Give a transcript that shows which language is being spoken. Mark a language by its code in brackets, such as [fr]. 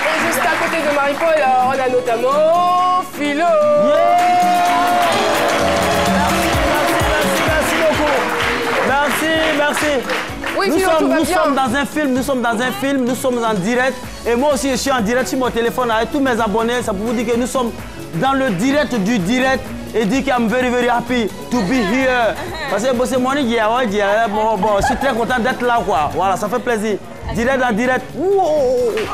[fr] Et juste à côté de Marie-Paul, on a notamment Philo. Merci beaucoup. Merci. Oui, Philo, nous sommes dans un film, en direct. Et moi aussi, je suis en direct sur mon téléphone avec tous mes abonnés. Ça pour vous dire que nous sommes dans le direct du direct. Et dire que [en] I'm very, very happy to be here. [fr] Parce que c'est mon bon, je suis très content d'être là, quoi. Voilà, ça fait plaisir. Direct en direct. Wow.